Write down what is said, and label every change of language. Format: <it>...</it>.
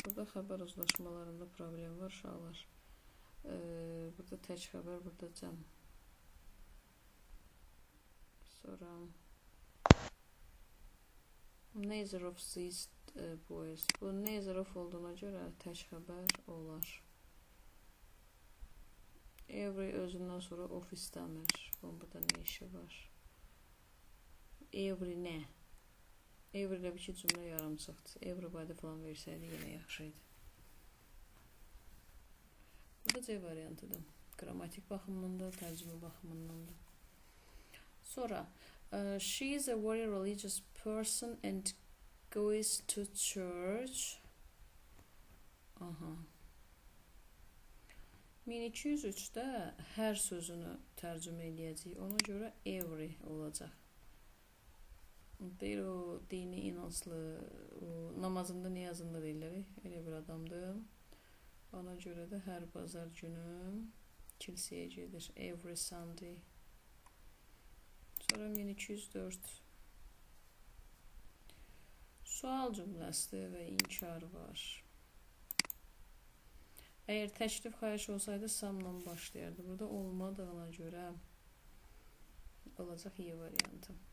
<az>Burada xəbər uzlaşmalarında problem var, uşaqlar. Burada tək xəbər, burada cəm. Sonra</az> <en>neither of these boys.</en> <az>Bu neither of olduğuna görə tək xəbər olar. Every özündən sonra of istəmir. Burada nə işi var? Every nə? Every ilə bir cümlə yarımçıqdır. Everybody falan versəydi yenə yaxşı idi. Bu da C variantıdır. Qrammatik baxımından da, tərcümə baxımından da. Sonra</az> <en>she is a very religious person and goes to church.</en> <az>1203-də hər sözünü tərcümə edəcəyik. Ona görə every olacaq. Deyir o dini inanclı, namazında, niyazında deyirlər. Elə bir adamdır. Ona görə də hər bazar günü kilsəyə gedir.</az> <en>Every Sunday.</en> <az>Sonra 1204. Sual cümləsidir və inkar var. Əgər təklif, xahiş olsaydı, samla başlayardı. Burada olmadığına görə olacaq Y variantı.</az>